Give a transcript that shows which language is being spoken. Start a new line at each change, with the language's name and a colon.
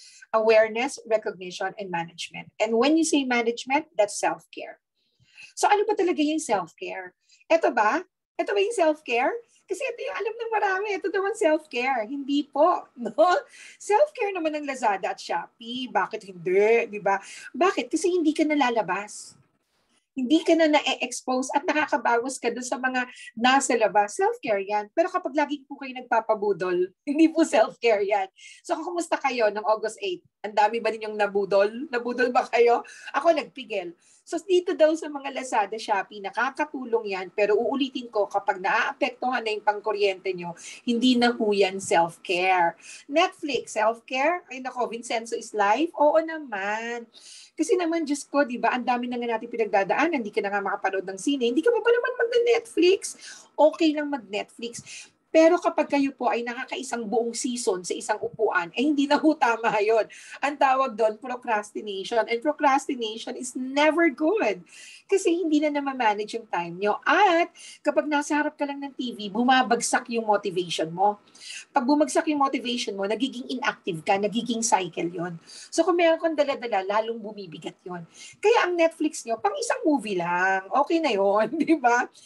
English: Awareness, recognition, and management. And when you say management, that's self-care.
Filipino: So ano ba talaga yung self-care? Ito ba? Ito ba yung self-care? Kasi ito yung alam ng marami, ito naman self-care. Hindi po, no? Self-care naman ng Lazada at Shopee. Bakit hindi, di ba? Bakit? Kasi hindi ka nalalabas. Hindi ka na na-expose at nakakabawas ka doon sa mga nasa labas. Self-care yan. Pero kapag lagi po kayo nagpapabudol, hindi po self-care yan. So, kumusta kayo ng August 8? Ang dami ba ninyong nabudol? Nabudol ba kayo? Ako nagpigil. So, dito daw sa mga Lazada, Shopee, nakakatulong yan. Pero uulitin ko, kapag naaapektuhan na yung pangkuryente nyo, hindi na po yan self-care. Netflix, self-care? Ay nako, Vincenzo is life? Oo naman. Kasi naman, Diyos ko, di ba, ang dami na nga natin pinagdadaanan, hindi ka na nga makapanood ng sine, hindi ka pa naman mag-Netflix. Okay lang mag-Netflix. Pero kapag kayo po ay nakakaisang buong season sa isang upuan, eh hindi na ho tama yun. Ang tawag doon, procrastination.
English: And procrastination is never good.
Filipino: Kasi hindi na manage yung time nyo. At kapag nasa harap ka lang ng TV, bumabagsak yung motivation mo. Pag bumagsak yung motivation mo, nagiging inactive ka, nagiging cycle yon. So kung meron kang dala-dala, lalong bumibigat yon. Kaya ang Netflix nyo, pang isang movie lang, okay na yon, di ba?